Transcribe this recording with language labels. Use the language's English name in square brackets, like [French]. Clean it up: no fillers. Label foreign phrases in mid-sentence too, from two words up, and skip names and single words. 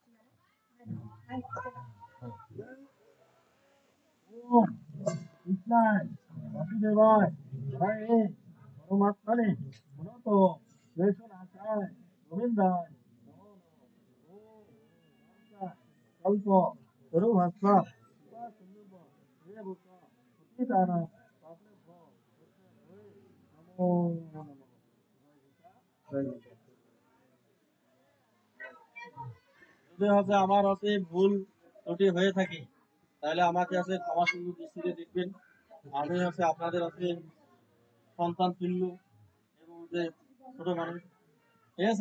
[Sanskrit] ওম কৃষ্ণায় বাসুদেবায় হরে পরমাত্মনে মনত ক্লেশনাশায় গোবিন্দায় নমো নমঃ। ওম কল্প তরুভাস্বা নমো নমঃ। [Bangla] যদি হচ্ছে আমার হচ্ছে ভুল ত্রুটি হয়ে থাকে, তাহলে আমাকে হচ্ছে ক্ষমা সুন্দর দৃষ্টিতে দেখবেন। আমি হচ্ছে আপনাদের হচ্ছে সন্তান তুল্য এবং যে ছোট মানুষ, ঠিক আছে?